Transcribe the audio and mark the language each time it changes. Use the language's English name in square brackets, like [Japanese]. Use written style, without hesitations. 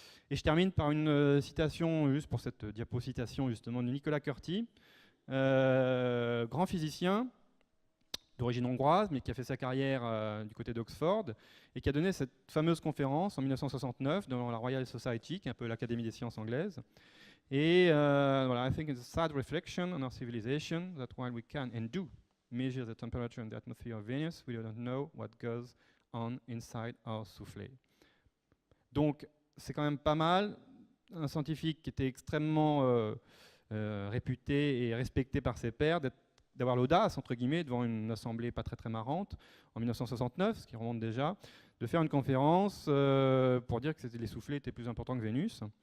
[French] Et je termine par une citation, juste pour cette diapositation justement, de Nicolas Curti, grand physicien, d'origine hongroise, mais qui a fait sa carrière du côté d'Oxford, et qui a donné cette fameuse conférence en 1969 dans la Royal Society, qui est un peu l'Académie des sciences anglaises. Et voilà, [English] I think it's a sad reflection on our civilization that while we can and do measure the temperature and the atmosphere of Venus, we don't know what goes on inside our soufflé. [French] Donc, c'est quand même pas mal. Un scientifique qui était extrêmement réputé et respecté par ses pairs, d'avoir l'audace, entre guillemets, devant une assemblée pas très très marrante, en 1969, ce qui remonte déjà, de faire une conférence pour dire que les soufflets étaient plus importants que Vénus.